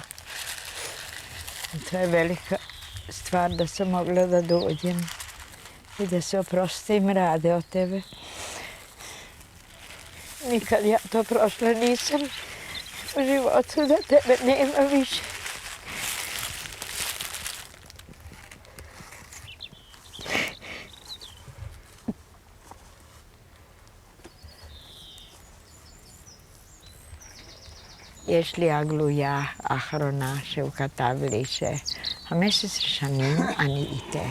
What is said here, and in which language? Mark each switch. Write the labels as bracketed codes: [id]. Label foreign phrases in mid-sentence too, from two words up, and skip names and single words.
[sr] I to je velika stvar da sam mogla da dođem i da se oprostim rade od tebe. Nikad ja to prošla nisam u životu, da tebe nema više. [he] יש לי הגלויה האחרונה שהוא כתב לי ש15 שנים אני איתך.